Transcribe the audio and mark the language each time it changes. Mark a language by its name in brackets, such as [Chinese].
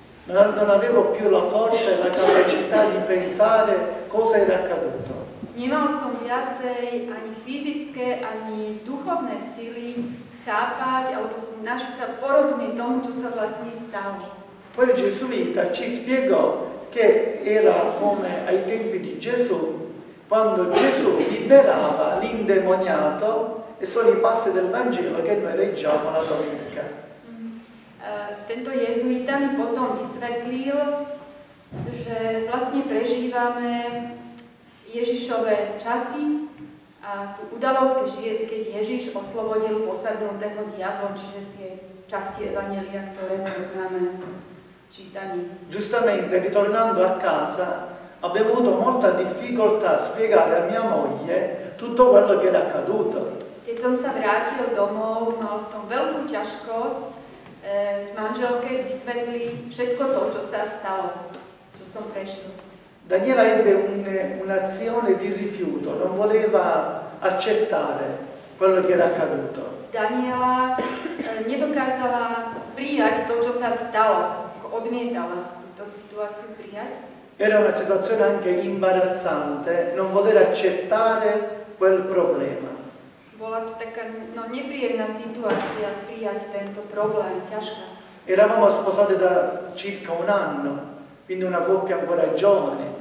[Italian] Non avevo più la forza e la capacità di pensare cosa era accaduto. [Slovak] Nemal som viacej ani fyzické, ani duchovné sily chápať alebo snažiť sa porozumieť tomu, čo sa vlastne stalo. [Italian] Poi il gesuita ci spiegò che era come ai tempi di Gesù, quando Gesù liberava l'indemoniato, e sono i passi del Vangelo che noi leggiamo la domenica. [Slovak] Tento jezuita mi potom vysvetlil, že vlastne prežívame Ježišove časy a tú udalosť, keď Ježiš oslobodil posadnutého diablom, čiže tie časti Evanjelia, ktoré poznáme z čítaní. [Italian] Giustamente, ritornando a casa, abbiamo avuto molta difficoltà a spiegare a mia moglie tutto quello che era accaduto. [Slovak] Keď som sa vrátil domov, mal som veľkú ťažkosť manželke vysvetliť všetko to, čo sa stalo, čo som prežil. [Italian] Daniela ebbe un'azione di rifiuto, non voleva accettare quello che era accaduto. [Slovak] Daniela nedokázala prijať to, čo sa stalo, odmietala túto situáciu prijať. [Italian] Era una situazione anche imbarazzante, non voler accettare quel problema. [Slovak] Bola to taká nepríjemná situácia prijať tento problém, ťažká. [Italian] Eravamo sposati da circa un anno, quindi una coppia ancora giovane.